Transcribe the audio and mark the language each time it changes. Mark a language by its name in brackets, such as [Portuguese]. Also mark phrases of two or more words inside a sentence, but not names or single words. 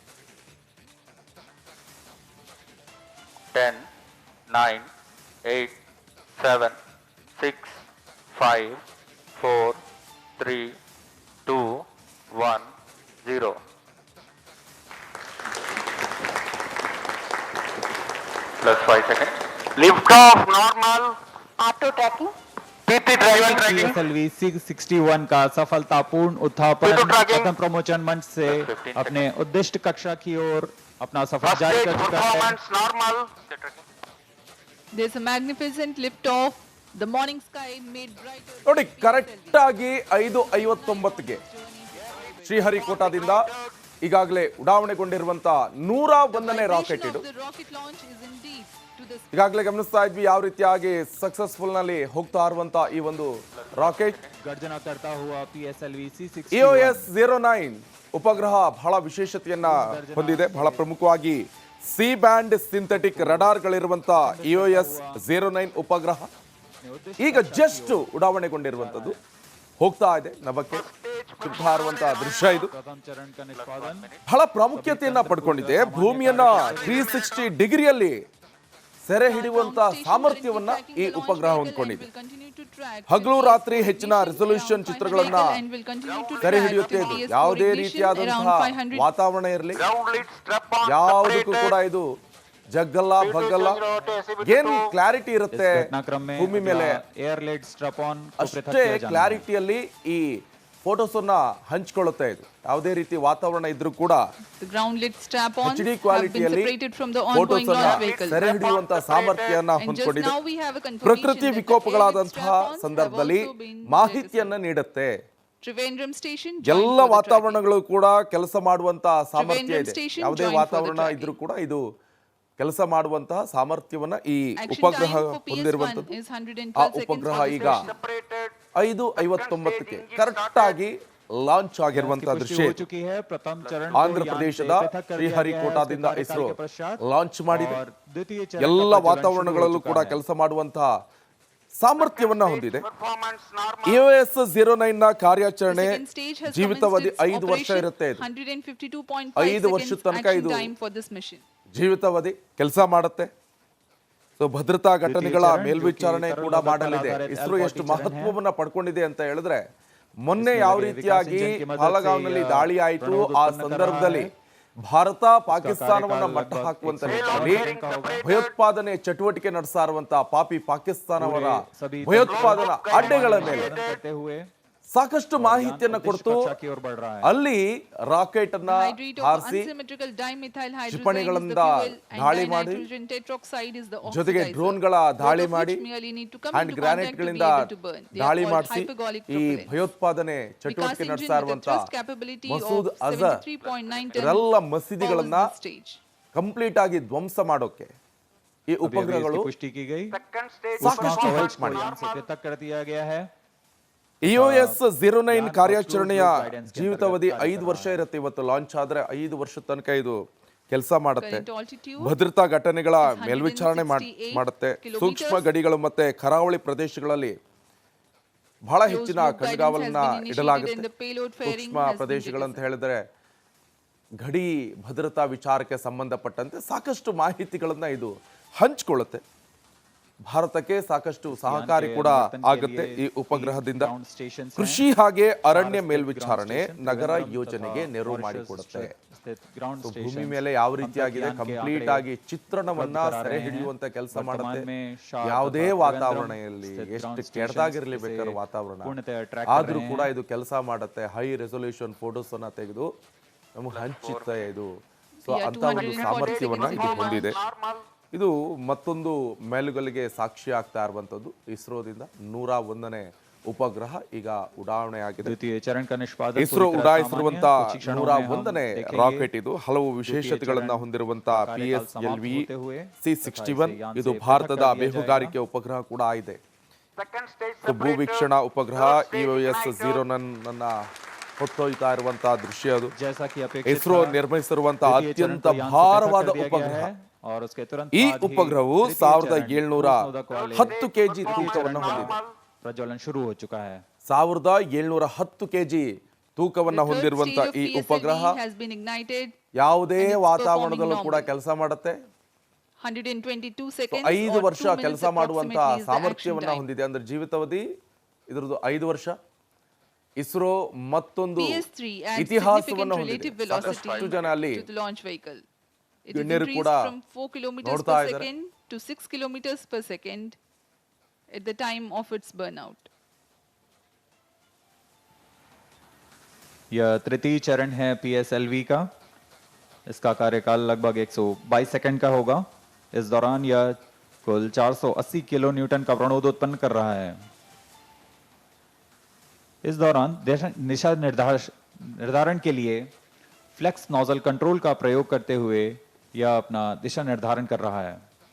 [English] 10, 9, 8, 7, 6, 5, 4, 3, 2, 1, 0. +5 seconds. Lift off normal. Auto tracking. PP drive and tracking. [Hindi] PSLV 661 का सफलतापूर्ण उत्थापन [English] Auto tracking. [Hindi] प्रथम प्रमोचन मंच से +15 अपने उद्दिष्ट कक्षा की ओर अपना सफर [English] First [Hindi] जारी [English] stage [Hindi] कर चुका है. [English] performance normal. There's a magnificent lift-off. The morning sky made brighter. [Kannada] ನೋಡಿ, ಕರೆಕ್ಟ್ ಆಗಿ 5:59ಗೆ ಶ್ರೀಹರಿಕೋಟಾದಿಂದ ಈಗಾಗಲೇ ಉಡಾವಣೆಗೊಂಡಿರುವಂತಹ 101ನೇ ರಾಕೆಟ್ ಇದು. [English] The rocket launch is indeed to the [Kannada] ಈಗಾಗಲೇ ಗಮನಿಸ್ತಾ ಇದ್ವಿ ಯಾವ ರೀತಿಯಾಗಿ ಸಕ್ಸಸ್ಫುಲ್ ನಲ್ಲಿ ಹೋಗ್ತಾ ಇರುವಂತಹ ಈ ಒಂದು ರಾಕೆಟ್. [Hindi] गर्जना करता हुआ PSLV C61 [Kannada] EOS 09 ಉಪಗ್ರಹ ಬಹಳ ವಿಶೇಷತೆಯನ್ನ ಹೊಂದಿದೆ. ಬಹಳ ಪ್ರಮುಖವಾಗಿ [English] C band synthetic [Kannada] ರಡಾರ್ಗಳಿರುವಂತಹ EOS 09 ಉಪಗ್ರಹ ಈಗ ಜಸ್ಟ್ ಉಡಾವಣೆಗೊಂಡಿರುವಂತದ್ದು ಹೋಗ್ತಾ ಇದೆ. ನಭಕ್ಕೆ ಸಿಗ್ತಾ ಇರುವಂತಹ ದೃಶ್ಯ ಇದು [Hindi] प्रथम चरण का निष्पादन [Kannada] ಬಹಳ ಪ್ರಾಮುಖ್ಯತೆಯನ್ನ ಪಡ್ಕೊಂಡಿದೆ. ಭೂಮಿಯನ್ನ 360 ಡಿಗ್ರಿಯಲ್ಲಿ ಸೆರೆ ಹಿಡಿಯುವಂತಹ ಸಾಮರ್ಥ್ಯವನ್ನ ಈ ಉಪಗ್ರಹ ಹೊಂದ್ಕೊಂಡಿದೆ. ಹಗಲು ರಾತ್ರಿ ಹೆಚ್ಚಿನ ರೆಸಲ್ಯೂಷನ್ ಚಿತ್ರಗಳನ್ನ ಸೆರೆ ಹಿಡಿಯುತ್ತೆ. ಇದು ಯಾವುದೇ ರೀತಿಯಾದಂತಹ ವಾತಾವರಣ ಇರಲಿ, [English] Ground lead strap on. [Kannada] ಯಾವುದಕ್ಕೂ ಕೂಡ ಇದು ಜಗ್ಗಲ್ಲ ಬಗ್ಗಲ್ಲ, ಏನ್ ಕ್ಲಾರಿಟಿ ಇರುತ್ತೆ [Hindi] घटनाक्रम में [Kannada] ಭೂಮಿ ಮೇಲೆ [English] air led strap on [Hindi] को पृथक [Kannada] ಅಷ್ಟೇ [Hindi] किया जाना है. [Kannada] ಕ್ಲಾರಿಟಿಯಲ್ಲಿ ಈ ಫೋಟೋಸ್ ಅನ್ನ ಹಂಚ್ಕೊಳ್ಳುತ್ತೆ. ಇದು ಯಾವುದೇ ರೀತಿ ವಾತಾವರಣ ಇದ್ರೂ ಕೂಡ [English] The ground lit strap-ons [Kannada] HD [English] have been [Kannada] ಕ್ವಾಲಿಟಿಯಲ್ಲಿ [English] separated from the [Kannada] ಫೋಟೋಸ್ [English] ongoing launch [Kannada] ಅನ್ನ [English] vehicle. [Kannada] ಸೆರೆ ಹಿಡಿಯುವಂತಹ ಸಾಮರ್ಥ್ಯವನ್ನ [English] And just [Kannada] ಹೊಂದ್ಕೊಂಡಿದೆ. [English] now we have a confirmation [Kannada] ಪ್ರಕೃತಿ [English] that the [Kannada] ವಿಕೋಪಗಳಾದಂತಹ [English] air-lit strap-ons have [Kannada] ಸಂದರ್ಭದಲ್ಲಿ [English] also been [Kannada] ಮಾಹಿತಿಯನ್ನ ನೀಡುತ್ತೆ. [English] Trivandrum station joined [Kannada] ಎಲ್ಲ [English] for the [Kannada] ವಾತಾವರಣಗಳು ಕೂಡ ಕೆಲಸ ಮಾಡುವಂತಹ ಸಾಮರ್ಥ್ಯ [English] Trivandrum [Kannada] ಇದೆ. [English] station [Kannada] ಯಾವುದೇ [English] joined for the [Kannada] ವಾತಾವರಣ [English] tracking. [Kannada] ಇದ್ರೂ ಕೂಡ ಇದು ಕೆಲಸ ಮಾಡುವಂತಹ ಸಾಮರ್ಥ್ಯವನ್ನ ಈ [English] Action [Kannada] ಉಪಗ್ರಹ [English] time for PS1 [Kannada] ಹೊಂದಿರುವಂತದ್ದು. [English] is 112 [Kannada] ಆ [English] seconds [Kannada] ಉಪಗ್ರಹ [English] for this [Kannada] ಈಗ [English] mission. [Kannada] 5:59ಕ್ಕೆ ಕರೆಕ್ಟ್ ಆಗಿ ಲಾಂಚ್ ಆಗಿರುವಂತಹ [Hindi] पुष्टि [Kannada] ದೃಶ್ಯ [Hindi] हो [Kannada] ಇದು. [Hindi] चुकी है. प्रथम चरण [Kannada] ಆಂಧ್ರ ಪ್ರದೇಶದ ಶ್ರೀಹರಿಕೋಟಾದಿಂದ ಇಸ್ರೋ ಲಾಂಚ್ ಮಾಡಿದೆ. [Hindi] और द्वितीय चरण [Kannada] ಎಲ್ಲ ವಾತಾವರಣಗಳಲ್ಲೂ ಕೂಡ ಕೆಲಸ ಮಾಡುವಂತಹ ಸಾಮರ್ಥ್ಯವನ್ನ ಹೊಂದಿದೆ. [English] Performance normal. [Kannada] EOS 09 ನ ಕಾರ್ಯಾಚರಣೆ [English] The second stage has [Kannada] ಜೀವಿತಾವಧಿ [English] commenced its [Kannada] 5 ವರ್ಷ [English] operation. [Kannada] ಇರುತ್ತೆ. ಇದು [English] 152.5 [Kannada] 5 ವರ್ಷದ [English] seconds [Kannada] ತನಕ [English] action [Kannada] ಇದು [English] time for this mission. [Kannada] ಜೀವಿತಾವಧಿ ಕೆಲಸ ಮಾಡುತ್ತೆ. ಸೊ ಭದ್ರತಾ ಘಟನೆಗಳ ಮೇಲ್ವಿಚಾರಣೆ ಕೂಡ ಮಾಡಲಿದೆ. ಇಸ್ರೋ ಎಷ್ಟು ಮಹತ್ವವನ್ನ ಪಡ್ಕೊಂಡಿದೆ ಅಂತ ಹೇಳಿದ್ರೆ ಮೊನ್ನೆ ಯಾವ ರೀತಿಯಾಗಿ ಪಾಲಗಾಂವ್ನಲ್ಲಿ ದಾಳಿ ಆಯಿತು ಆ ಸಂದರ್ಭದಲ್ಲಿ ಭಾರತ ಪಾಕಿಸ್ತಾನವನ್ನ ಮಟ್ಟ ಹಾಕುವಂತ ನಿಟ್ಟಿನಲ್ಲಿ ಭಯೋತ್ಪಾದನೆ ಚಟುವಟಿಕೆ ನಡೆಸ್ತಾ ಇರುವಂತಹ ಪಾಪಿ ಪಾಕಿಸ್ತಾನವರ ಭಯೋತ್ಪಾದನಾ ಅಡ್ಡೆಗಳ ಮೇಲೆ [Hindi] करते हुए [Kannada] ಸಾಕಷ್ಟು ಮಾಹಿತಿಯನ್ನ ಕೊಡ್ತು [Hindi] सुरक्षा की ओर बढ़ रहा है। [Kannada] ಅಲ್ಲಿ ರಾಕೆಟ್ ಅನ್ನ [English] Hydrate of [Kannada] ಹಾರಿಸಿ [English] unsymmetrical dimethyl hydrazine is the [Kannada] ಕ್ಷಿಪಣಿಗಳಿಂದ [English] fuel and [Kannada] ದಾಳಿ ಮಾಡಿ [English] dinitrogen tetroxide is the [Kannada] ಜೊತೆಗೆ [English] oxidizer, [Kannada] ಡ್ರೋನ್ಗಳ ದಾಳಿ [English] both of [Kannada] ಮಾಡಿ [English] which merely need to come [Kannada] ಹ್ಯಾಂಡ್ [English] into contact to be [Kannada] ಗ್ರಾನೇಟ್ಗಳಿಂದ [English] able to burn. They are [Kannada] ದಾಳಿ [English] called [Kannada] ಮಾಡಿಸಿ [English] hypergolic [Kannada] ಈ [English] propellants. [Kannada] ಭಯೋತ್ಪಾದನೆ ಚಟುವಟಿಕೆ [English] Vikas engine [Kannada] ನಡೆಸ್ತಾ [English] with a [Kannada] ಇರುವಂತ [English] thrust capability of [Kannada] ಮಸೂದ್ ಅಜರ್ [English] 73.9 ton [Kannada] ಇವರೆಲ್ಲ [English] follows [Kannada] ಮಸೀದಿಗಳನ್ನ [English] this stage. [Kannada] ಕಂಪ್ಲೀಟ್ ಆಗಿ ಧ್ವಂಸ ಮಾಡೋಕೆ ಈ [Hindi] अभी अभी [Kannada] ಉಪಗ್ರಹಗಳು [Hindi] इसकी पुष्टि की गई। [English] Second stage. [Kannada] ಸಾಕಷ್ಟು [Hindi] कवच [Kannada] ಖರ್ಚು [Hindi] को [Kannada] ಮಾಡಿ [Hindi] यान से पृथक कर दिया गया है। [Kannada] EOS 09 ಕಾರ್ಯಾಚರಣೆಯ ಜೀವಿತಾವಧಿ 5 ವರ್ಷ ಇರುತ್ತೆ. ಇವತ್ತು ಲಾಂಚ್ ಆದ್ರೆ 5 ವರ್ಷದ ತನಕ ಇದು ಕೆಲಸ ಮಾಡುತ್ತೆ. [English] Current altitude [Kannada] ಭದ್ರತಾ ಘಟನೆಗಳ [English] 168 [Kannada] ಮೇಲ್ವಿಚಾರಣೆ ಮಾಡುತ್ತೆ. [English] kilometers. [Kannada] ಸೂಕ್ಷ್ಮ ಗಡಿಗಳು ಮತ್ತೆ ಕರಾವಳಿ ಪ್ರದೇಶಗಳಲ್ಲಿ ಬಹಳ [English] Closed [Kannada] ಹೆಚ್ಚಿನ [English] loop guidance [Kannada] ಕಣ್ಗಾವಲನ್ನ [English] has been initiated [Kannada] ಇಡಲಾಗುತ್ತೆ. [English] and the payload fairing [Kannada] ಸೂಕ್ಷ್ಮ [English] has been [Kannada] ಪ್ರದೇಶಗಳಂತ [English] jettisoned. [Kannada] ಹೇಳಿದ್ರೆ ಗಡಿ ಭದ್ರತಾ ವಿಚಾರಕ್ಕೆ ಸಂಬಂಧಪಟ್ಟಂತೆ ಸಾಕಷ್ಟು ಮಾಹಿತಿಗಳನ್ನ ಇದು ಹಂಚಿಕೊಳ್ಳುತ್ತೆ. ಭಾರತಕ್ಕೆ ಸಾಕಷ್ಟು ಸಹಕಾರಿ ಕೂಡ ಆಗುತ್ತೆ ಈ ಉಪಗ್ರಹದಿಂದ. [English] ground station [Kannada] ಕೃಷಿ ಹಾಗೆ ಅರಣ್ಯ ಮೇಲ್ವಿಚಾರಣೆ, ನಗರ ಯೋಜನೆಗೆ ನೆರವು ಮಾಡಿಕೊಡುತ್ತೆ. [Hindi] ग्राउंड [Kannada] ಸೊ ಭೂಮಿ [Hindi] स्टेशन [Kannada] ಮೇಲೆ ಯಾವ ರೀತಿಯಾಗಿದೆ ಕಂಪ್ಲೀಟ್ ಆಗಿ ಚಿತ್ರಣವನ್ನ ಸೆರೆ ಹಿಡಿಯುವಂತ ಕೆಲಸ ಮಾಡುತ್ತೆ. ಯಾವುದೇ ವಾತಾವರಣದಲ್ಲಿ ಎಷ್ಟು ಕೆಟ್ಟದಾಗಿರ್ಲಿ ಬೇಕಾದ್ರೆ ವಾತಾವರಣ ಆದ್ರೂ ಕೂಡ ಇದು ಕೆಲಸ ಮಾಡುತ್ತೆ. [English] high resolution photos [Kannada] ಅನ್ನ ತೆಗೆದು ನಮಗೆ ಹಂಚುತ್ತೆ ಇದು. ಸೊ ಅಂತ ಒಂದು ಸಾಮರ್ಥ್ಯವನ್ನ ಇದು ಹೊಂದಿದೆ. ಇದು ಮತ್ತೊಂದು ಮೇಲುಗಲ್ಲಿಗೆ ಸಾಕ್ಷಿ ಆಗ್ತಾ ಇರುವಂತದ್ದು. ಇಸ್ರೋದಿಂದ 101ನೇ ಉಪಗ್ರಹ ಈಗ ಉಡಾವಣೆ ಆಗಿದೆ. [Hindi] द्वितीय चरण का निष्पादन [Kannada] ಇಸ್ರೋ [Hindi] पूरी तरह [Kannada] ಉಡಾಯಿಸಿರುವಂತ [Hindi] सामान्य है। कुछ क्षणों में हम [Kannada] 101ನೇ [Hindi] देखेंगे [Kannada] ರಾಕೆಟ್ ಇದು. ಹಲವು ವಿಶೇಷತೆಗಳನ್ನ ಹೊಂದಿರುವಂತ PSLV C61 ಇದು ಭಾರತದ ಬೇಹುಗಾರಿಕೆ ಉಪಗ್ರಹ ಕೂಡ ಇದೆ. [English] Second stage. [Kannada] ಸೊ ಭೂವೀಕ್ಷಣಾ ಉಪಗ್ರಹ EOS 09 ನನ್ನ ಹೊತ್ತೊಯ್ತಾ ಇರುವಂತಹ ದೃಶ್ಯ ಅದು. [Hindi] जैसा कि अपेक्षित [Kannada] ಇಸ್ರೋ [Hindi] था, [Kannada] ನಿರ್ಮಿಸಿರುವಂತಹ [Hindi] द्वितीय चरण [Kannada] ಅತ್ಯಂತ [Hindi] को यान से [Kannada] ಭಾರವಾದ [Hindi] पृथक कर दिया गया [Kannada] ಉಪಗ್ರಹ. [Hindi] है और उसके तुरंत [Kannada] ಈ [Hindi] बाद ही [Kannada] ಉಪಗ್ರಹವು [Hindi] तृतीय चरण [Kannada] 1710 ಕೆಜಿ [Hindi] तृतीय [Kannada] ತೂಕವನ್ನು [Hindi] चरण [Kannada] ಹೊಂದಿದೆ. [Hindi] का प्रज्वलन शुरू हो चुका है। [Kannada] 1710 ಕೆಜಿ ತೂಕವನ್ನ [English] The third [Kannada] ಹೊಂದಿರುವಂತ [English] stage of [Kannada] ಈ [English] PSLV [Kannada] ಉಪಗ್ರಹ [English] has been ignited. [Kannada] ಯಾವುದೇ [English] and it's [Kannada] ವಾತಾವರಣದಲ್ಲೂ [English] performing [Kannada] ಕೂಡ [English] normally. [Kannada] ಕೆಲಸ ಮಾಡುತ್ತೆ. [English] 122 [Kannada] ಸೊ [English] seconds [Kannada] 5 [English] or [Kannada] ವರ್ಷ [English] 2 minutes [Kannada] ಕೆಲಸ ಮಾಡುವಂತ [English] approximately is the action [Kannada] ಸಾಮರ್ಥ್ಯವನ್ನ [English] time. [Kannada] ಹೊಂದಿದೆ. ಅಂದ್ರೆ ಜೀವಿತಾವಧಿ ಇದ್ರದ್ದು 5 ವರ್ಷ. ಇಸ್ರೋ ಮತ್ತೊಂದು [English] PS3 adds [Kannada] ಇತಿಹಾಸವನ್ನ [English] significant [Kannada] ಹೊಂದಿದೆ. [English] relative velocity [Kannada] ಸಾಕಷ್ಟು ಜನ ಅಲ್ಲಿ [English] to the launch vehicle. It is [Kannada] ಗಣ್ಯರು [English] increased [Kannada] ಕೂಡ [English] from 4 kilometers [Kannada] ನೋಡ್ತಾ [English] per [Kannada] ಇದ್ದಾರೆ. [English] second to 6 kilometers per second at the time of its burnout. [Hindi] यह तृतीय चरण है PSLV का। इसका कार्यकाल लगभग 122 सेकंड का होगा। इस दौरान यह कुल 480 [English] kilo newton [Hindi] का प्रणोद उत्पन्न कर रहा है। इस दौरान दिशा निर्धारण के लिए [English] flex nozzle control [Hindi] का प्रयोग करते हुए यह अपना दिशा निर्धारण कर रहा है।